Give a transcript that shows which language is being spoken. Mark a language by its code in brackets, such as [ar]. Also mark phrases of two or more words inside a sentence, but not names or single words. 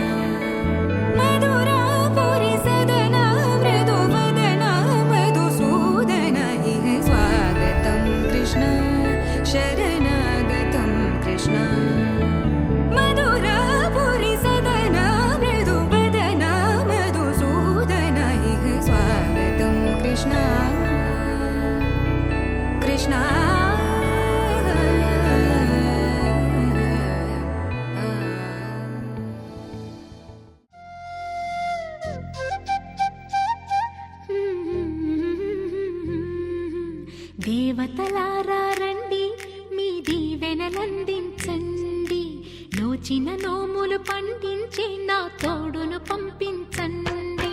[sa] मधुरापुरी सदन मृदुवदन मधुसूदन इह स्वागतं कृष्ण शरणागतं कृष्ण. मधुरापुरी सदन मृदुवदन मधुसूदन इह स्वागतं कृष्ण कृष्ण. [te] దేవతలారా రండి, మీ దీవెనలందించండి, నోచిన నోములు పండించే నా తోడును పంపించండి.